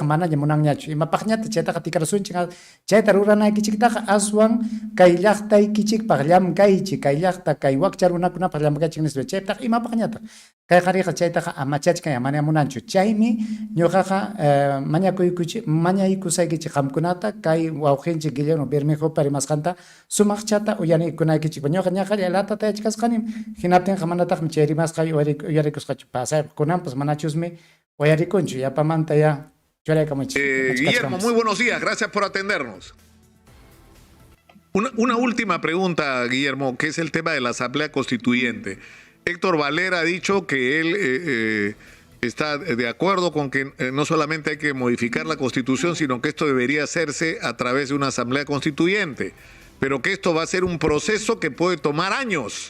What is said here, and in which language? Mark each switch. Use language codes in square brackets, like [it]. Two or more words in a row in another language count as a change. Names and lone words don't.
[qu] mana munanñachu imapaqñata chaytaqa tikarasunchik chayta ruranaykichiktaqa aswan kay llaqtaykichikpaq llamkaychik kay llaqta kay wakcha runakunapaq llamkaychik nispa chaytaqa imapaqñata kay qariqa chaytaqa amachachkaya mana munanchu chaymi ñuqaqa mañaykusaykichik qamkunata kay wawqinchik Guillermo Bermejo parimasqanta sumaqchata uyanikunaykichik ñuqa ñaqari latata yachkasqani hinaptinqa manataqmi chay rimasqa uyarikusqachu pasayqa kunanpas manachusmi. [es] Guillermo, muy buenos días, gracias por atendernos. Una última pregunta, Guillermo, que es el tema de la Asamblea Constituyente. Héctor Valera ha dicho que él está de acuerdo con que no solamente hay que modificar la Constitución, sino que esto debería hacerse a través de una Asamblea Constituyente, pero que esto va a ser un proceso que puede tomar años.